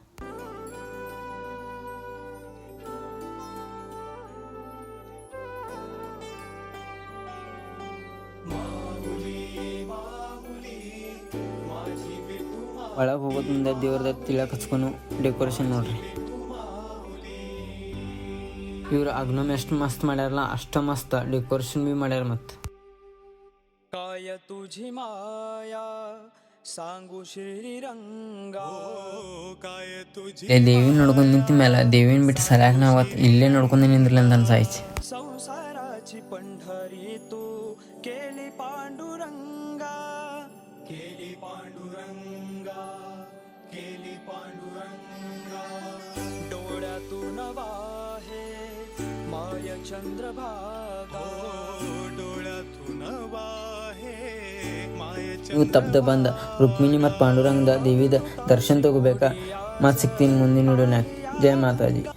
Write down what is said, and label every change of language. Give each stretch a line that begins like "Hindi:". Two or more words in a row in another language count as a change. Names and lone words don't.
Kannada: ಒಳಗೆ ಹೋಗೋದು ಮುಂದೆ ದೇವ್ರದ ತಿಳಕ್ ಹಚ್ಕೊಂಡು ಡೆಕೋರೇಷನ್ ನೋಡ್ರಿ. ಇವ್ರು ಅಗ್ನಮ್ ಎಷ್ಟು ಮಸ್ತ್ ಮಾಡ್ಯಾರಲ್ಲ, ಅಷ್ಟ ಮಸ್ತ್ ಡೆಕೋರೇಷನ್ ಬಿ ಮಾಡ್ಯಾರ. ಮತ್ತು
Marathi: काय तुझी माया सांगू श्रीरंग काय तुझी
Kannada: ದೇವಿನ ನೋಡ್ಕೊಂಡು ನಿಂತ ಮೇಲೆ ದೇವಿನ ಬಿಟ್ಟು ಸರಿಯಾಗಿ ನಾವು ಇಲ್ಲೇ ನೋಡ್ಕೊಂಡು ನಿಂದ್ರಲ್ಲ ಅಂತ ಅನ್ಸಾಯ್ತು.
Marathi: संसाराची पंढरी तू केली पांडुरंगा केली पांडुरंगा केली पांडुरंगा डोळ्यातून वाहे माय चंद्रभागा डोळ्यातून वाहे माय
Kannada: ಇವು ತಪ್ಪದ ಬಂದ ರುಕ್ಮಿಣಿ ಮತ್ತು ಪಾಂಡುರಂಗದ ದೇವಿದ ದರ್ಶನ ತಗೋಬೇಕಾ. ಮತ್ತೆ ಸಿಗ್ತೀನಿ ಮುಂದಿನ ವಿಡಿಯೋನ್ಯಾಗ. ಜೈ ಮಾತಾಜಿ.